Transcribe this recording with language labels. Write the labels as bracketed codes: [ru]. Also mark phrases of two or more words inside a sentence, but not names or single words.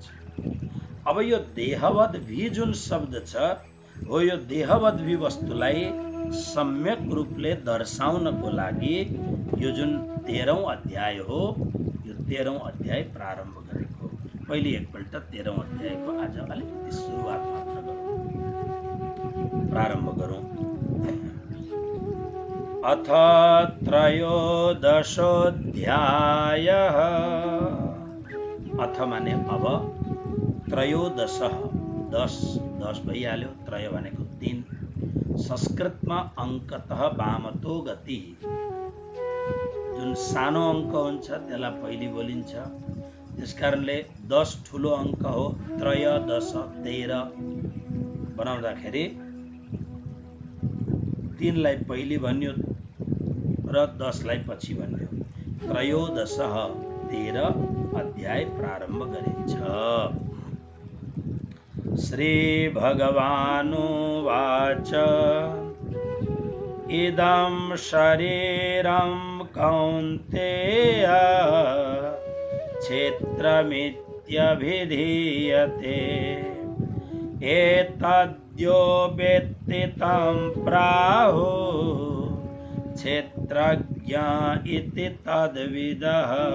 [ne] अब यो देहवद्भी जुन शब्द छ हो यो देहवद्भी वस्तुलाई सम्यक रूपले दर्शाउनको लागि यो जुन 13औं अध्याय हो, यो 13औं अध्याय प्रारम्भ गरेको। पहिले एकपल्ट 13औं अध्यायको आज अलिकति सुरुवात मात्र गरौँ, प्रारम्भ गरौँ। [sa] अथ त्रयोदशोऽध्यायः। [ne] अथ माने अब, त्रयोदश 10 भइहाल्यो, त्रय भनेको 3। संस्कृतमा [sa] अंकतः वामतो गति, [ne] जुन सानो अंक हुन्छ त्यसलाई पहिले बोलिन्छ। त्यसकारणले 10 ठुलो अंक हो, त्रयोदश 13 बनाउँदाखेरि 3 लाई पहिले भन्यो र 10 लाई पछि भन्यो। त्रयोदश 13 अध्याय प्रारम्भ गरिन्छ। [sa] श्री भगवानुवाच इदं शरीरं कौन्तेय क्षेत्रमित्यभिधीयते एतद्यो वेत्ति तं प्राहुः क्षेत्रज्ञ इति तद्विदः।